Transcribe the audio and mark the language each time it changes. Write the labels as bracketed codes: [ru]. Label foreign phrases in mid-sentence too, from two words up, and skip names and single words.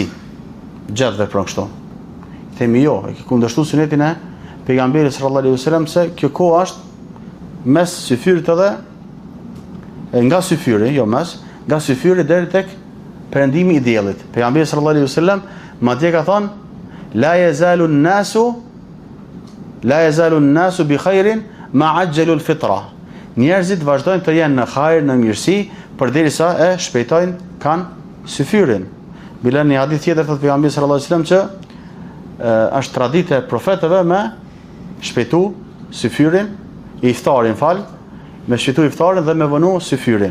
[sq] Gjatë vepron kështu. Themi jo, e ke kundërshtuar sunetin e pejgamberit [ar] صلى الله عليه وسلم [sq] se kjo kohë është mes syfyrit edhe nga syfyri, jo mes, nga syfyri deri tek perëndimi i diellit. [ar] Pejgamberi صلى الله عليه وسلم [sq] madje ka thënë [ar] لا يزال الناس بخير ما عجلوا الفطر. [sq] Njerëzit vazhdojnë të jenë në hajër, në mirësi, përderisa e shpejtojnë kanë syfyrin. Bila një hadith tjetër thotë pejgamberi [ar] صلى الله عليه وسلم [sq] që është traditë e profetëve me shpejtu syfyrin, iftarin me shpejtu iftarin dhe me vënu syfyrin.